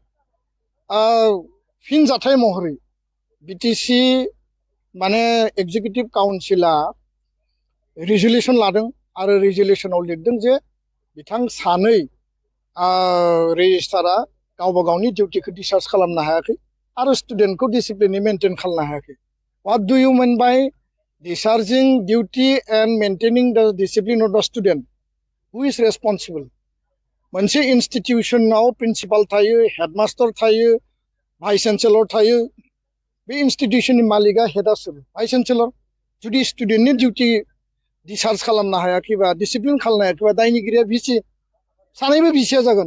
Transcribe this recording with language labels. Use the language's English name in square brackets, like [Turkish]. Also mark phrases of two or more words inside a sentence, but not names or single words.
[Bodo] फिन जाथाय महरै बिटिसि माने [English] executive councila resolution [Bodo] लादों आरो रिजलिउसनाव लिरदों जे बिथां सानै रेजिस्टारा गावबा गावनि [English] dutykhou discharge [Bodo] खालामनो हायाखै आरो [English] studentkhou disciplinai maintain [Bodo] खालामनो हायाखै। [English] what do you mean by discharging duty and maintaining the discipline of the student? Who is responsible? [Bodo] मोनसे इन्स्टिटिउसनाव प्रिन्सिपाल थायो, हेडमास्टार थायो, [English] vice chancellor [Bodo] थायो। बे इन्स्टिटिउसननि मालिकआ हेडआ सोर? [English] vice chancellor. [Bodo] जुदि [English] studentni duty discharge [Bodo] खालामनो हायाखैबा, डिसिप्लिन खालामनो हायाखैबा दायनिगिरिया भिसि, सानैबो भिसिया जागोन।